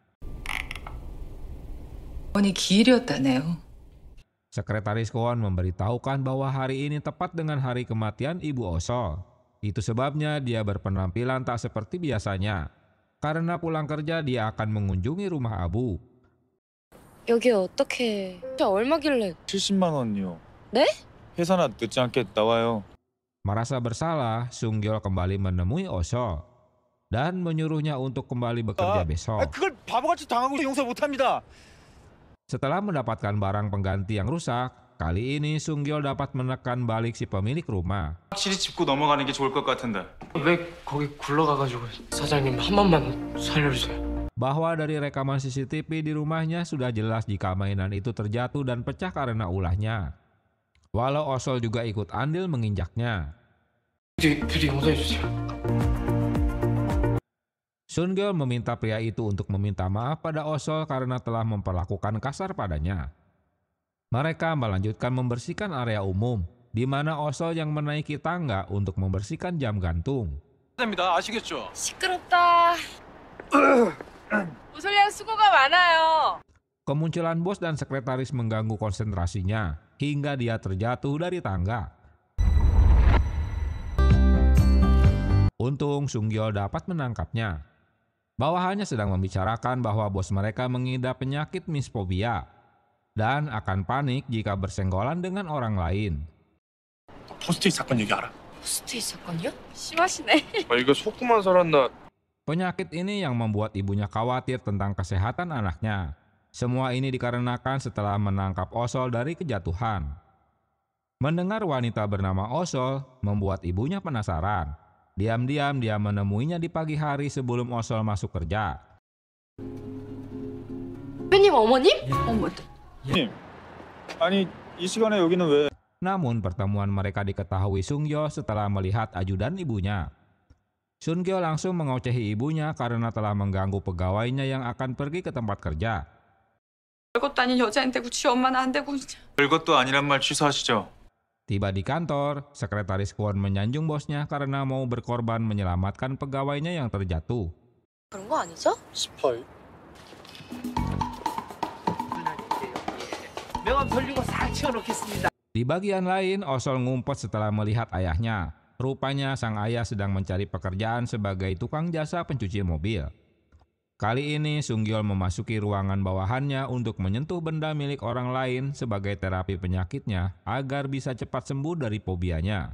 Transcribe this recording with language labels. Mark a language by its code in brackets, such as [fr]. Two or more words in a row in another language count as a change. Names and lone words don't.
[id] Sekretaris Kwon memberitahukan bahwa hari ini tepat dengan hari kematian ibu Osol. Itu sebabnya dia berpenampilan tak seperti biasanya. Karena pulang kerja dia akan mengunjungi rumah Abu. [ko] 여기 어떻게? 얼마길래? 70만 원이요. 네? 회사나 늦지 않게 나와요. [id] Merasa bersalah, Sungyol kembali menemui Osol dan menyuruhnya untuk kembali bekerja besok. [ko] 그걸 바보같이 당하고 용서 못합니다. [id] Setelah mendapatkan barang pengganti yang rusak, kali ini Sungyol dapat menekan balik si pemilik rumah. [ko] 확실히 짚고 넘어가는 게 좋을 것 같은데. 왜 거기 굴러가가지고 사장님 한 번만 살려주세요. [id] Bahwa dari rekaman CCTV di rumahnya sudah jelas jika mainan itu terjatuh dan pecah karena ulahnya. Walau Osol juga ikut andil menginjaknya. [ko] 부디 용서해주세요. [id] Sungyol meminta pria itu untuk meminta maaf pada Osol karena telah memperlakukan kasar padanya. Mereka melanjutkan membersihkan area umum, di mana Osol yang menaiki tangga untuk membersihkan jam gantung. [ko] 됩니다. 아시겠죠? 시끄럽다. 우솔량 수고가 많아요. [id] Kemunculan bos dan sekretaris mengganggu konsentrasinya, hingga dia terjatuh dari tangga. Untung Sungyol dapat menangkapnya. Bawahannya sedang membicarakan bahwa bos mereka mengidap penyakit misfobia dan akan panik jika bersenggolan dengan orang lain. [ko] 포스트잇 사건 얘기 알아? 포스트잇 사건이요? 심하시네. 이거 속고만 살았나? [id] Penyakit ini yang membuat ibunya khawatir tentang kesehatan anaknya. Semua ini dikarenakan setelah menangkap Osol dari kejatuhan. Mendengar wanita bernama Osol membuat ibunya penasaran. Diam-diam dia menemuinya di pagi hari sebelum Osol masuk kerja. [ko] 대표님 어머님? 님, 아니 이 시간에 여기는 왜? [id] Namun pertemuan mereka diketahui Sung-gyo setelah melihat ajudan ibunya. Sung-gyo langsung mengocehi ibunya karena telah mengganggu pegawainya yang akan pergi ke tempat kerja. [ko] 별것도 아닌 여자인데 지 엄마는 안 되고. 별것도 아니란 말 취소하시죠. [id] Tiba di kantor, sekretaris Kwon menyanjung bosnya karena mau berkorban menyelamatkan pegawainya yang terjatuh. [ko] 그런 거 아니죠? 스파이. 명함 돌리고 싹 치워놓겠습니다. [id] Di bagian lain, Osol ngumpet setelah melihat ayahnya. Rupanya sang ayah sedang mencari pekerjaan sebagai tukang jasa pencuci mobil. Kali ini Sung-gyo memasuki ruangan bawahannya untuk menyentuh benda milik orang lain sebagai terapi penyakitnya agar bisa cepat sembuh dari fobianya.